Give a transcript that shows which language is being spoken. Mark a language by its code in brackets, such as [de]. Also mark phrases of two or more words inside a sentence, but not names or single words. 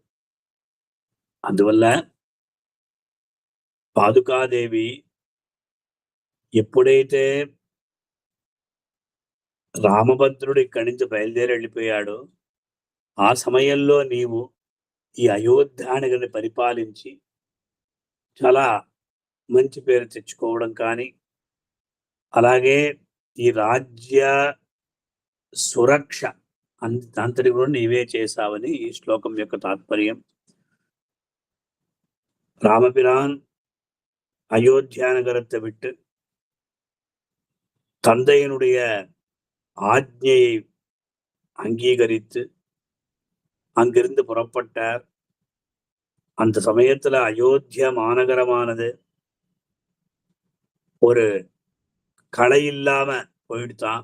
[te] అందువల్ల పాదుకాదేవి ఎప్పుడైతే రామభద్రుడు ఇక్కడి నుంచి బయలుదేరి వెళ్ళిపోయాడో ఆ సమయంలో నీవు ఈ అయోధ్యానగరిని పరిపాలించి చాలా మంచి పేరు తెచ్చుకోవడం కానీ, అలాగే ఈ రాజ్య సురక్ష అంతటి కూడా నీవే చేశావని ఈ శ్లోకం యొక్క తాత్పర్యం. [ta] ராமபிரான் அயோத்தியா நகரத்தை விட்டு தந்தையினுடைய ஆజ్ఞையை அங்கீகரித்து அங்கிருந்து புறப்பட்டார். அந்த சமயத்துல அயோத்தியா மாநகரமானது ஒரு களை இல்லாம போயிடுதான்.